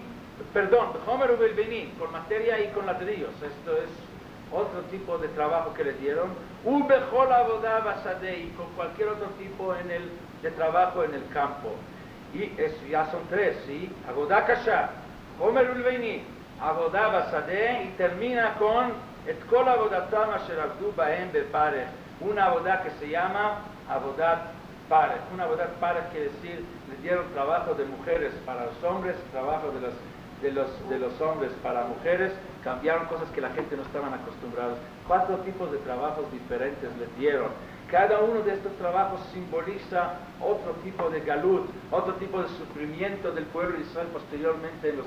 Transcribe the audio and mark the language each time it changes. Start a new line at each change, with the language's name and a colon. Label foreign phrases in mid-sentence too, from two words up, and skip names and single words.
Spanish: Perdón,
Hebrew: בחומר ובלבנים,
Spanish: con materia y con ladrillos, esto es otro tipo de trabajo que le dieron.
Hebrew: ובכל עבודה בשדה,
Spanish: y con cualquier otro tipo de trabajo en el campo. Y ya son tres, ¿sí?
Hebrew: עבודה קשה, חומר ובלבנים, עבודה בשדה,
Spanish: y termina con
Hebrew: את כל עבודתם אשר עבדו בהם בפרך,
Spanish: una avodah que se llama
Hebrew: עבודת פרך.
Spanish: Una
Hebrew: עבודת פרך
Spanish: quiere decir, le dieron trabajo de mujeres para los hombres, trabajo de los hombres para mujeres, cambiaron cosas que la gente no estaban acostumbrados. 4 tipos de trabajos diferentes le dieron. Cada uno de estos trabajos simboliza otro tipo de galut, otro tipo de sufrimiento del pueblo de Israel posteriormente en los